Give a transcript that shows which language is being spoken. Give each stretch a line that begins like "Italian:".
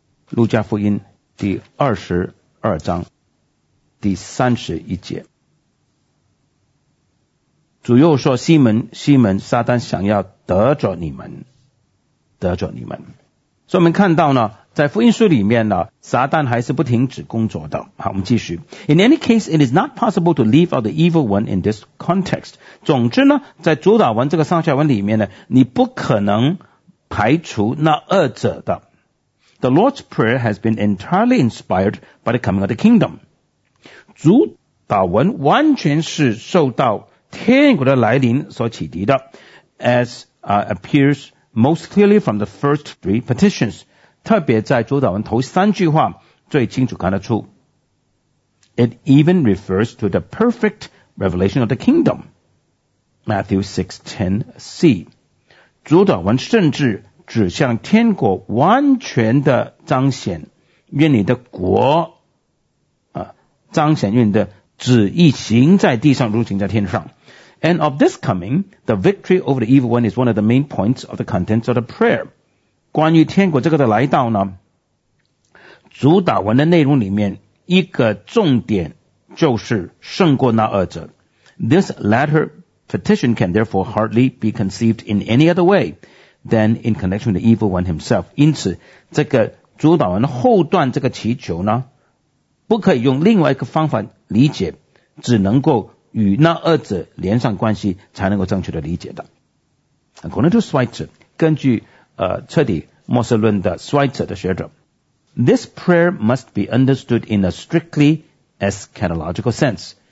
Chinese: 路加福音第二十二章第三十一节，主又说，西门西门，撒旦想要得着你们，得着你们。所以我们看到呢，在福音书里面呢，撒旦还是不停止工作的。好，我们继续。
English: In any case, it is not possible to leave out the evil one in this context.
Chinese: 总之呢，在主导文这个上下文里面呢，你不可能排除那恶者的。
English: The Lord's Prayer has been entirely inspired by the coming of the kingdom.
Chinese: 主导文完全是受到天国的来临所启迪的，
English: as appears most clearly from the first three petitions.
Chinese: 特别在主导文头三句话最清楚看得出。
English: It even refers to the perfect revelation of the kingdom. Matthew 6:10c.
Chinese: 主导文甚至指向天国完全的彰显，愿你的国彰显，愿你的旨意行在地上如行在天上。
English: And of this coming, the victory over the evil one is one of the main points of the contents of the prayer.
Chinese: 关于天国这个的来到呢，主导文的内容里面一个重点就是胜过那恶者。
English: This latter petition can therefore hardly be conceived in any other way than in connection with the evil one himself.
Chinese: 因此这个主导文后段这个祈求呢，不可以用另外一个方法理解，只能够与那恶者连上关系才能够正确的理解的。
English: According to Schweitzer,
Chinese: 根据彻底默示论的
English: Schweitzer 的学者， This prayer must be understood in a strictly eschatological sense.